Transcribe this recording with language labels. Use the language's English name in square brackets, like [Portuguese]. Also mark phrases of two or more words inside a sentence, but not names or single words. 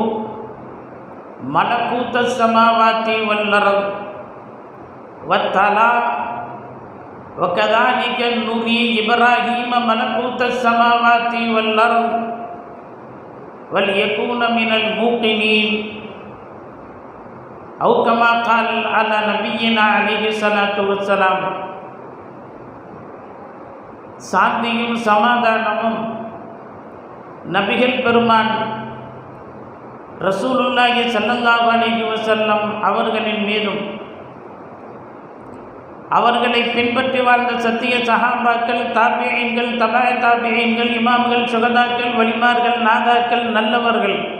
[Arabic] ملكوت السماوات والأرض والتلا وكذلك نري إبراهيم ملكوت السماوات والأرض وليكون من الموقنين أو كما قال على نبينا عليه الصلاة والسلام. [Tamil] சாந்தியும் சமாதானமும் நபிகள் பெருமான் [Arabic] رسول الله صلى الله عليه وسلم [Tamil] அவர்களின் மீதும் அவர்களை பின்பற்றி வாழ்ந்த சத்திய சஹாபாக்கள், தாபிஈன்கள், தபா தாபிஈன்கள், இமாம்கள், சுகதாக்கள், வலிமார்கள், நாதாக்கள், நல்லவர்கள்